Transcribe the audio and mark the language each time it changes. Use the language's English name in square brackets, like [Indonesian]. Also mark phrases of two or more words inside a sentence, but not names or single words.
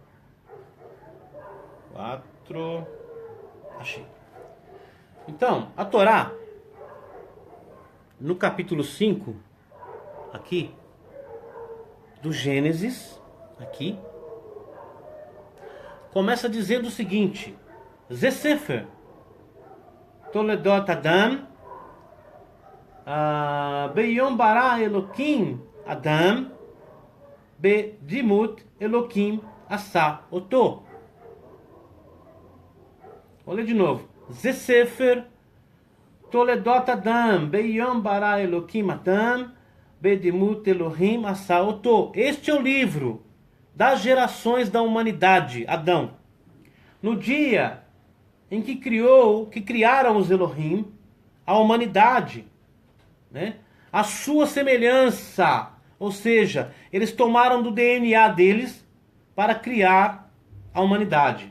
[Portuguese] Achei. Então, a Torá, no capítulo 5, aqui, do Gênesis, aqui, começa dizendo o seguinte: [Hebrew] זה ספר תולדות אדם ביום ברא אלהים אדם בדמות אלהים עשה אתו. [Portuguese] Vou ler de novo. [Hebrew] זה ספר תולדות אדם ביום ברא אלהים אדם בדמות אלהים עשה אתו. [Portuguese] Este é o livro das gerações da humanidade, Adão. No dia em que criaram os Elohim, a humanidade, né? A sua semelhança, ou seja, eles tomaram do DNA deles para criar a humanidade.